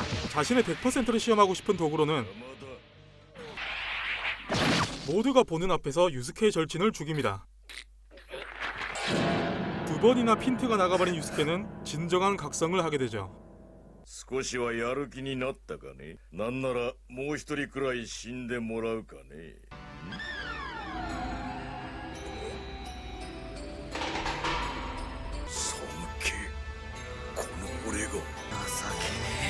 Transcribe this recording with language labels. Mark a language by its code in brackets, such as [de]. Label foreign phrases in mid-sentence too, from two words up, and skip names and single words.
[ko] 자신의 100%를 시험하고 싶은 도구로는 모두가 보는 앞에서 유스케의 절친을 죽입니다. 2번이나 핀트가 나가버린 유스케는 진정한 각성을 하게 되죠. [ja] 少しはやる気になったかね。なんならもう一人くらい死んでもらうかね。寒気。この俺が。情けねえ。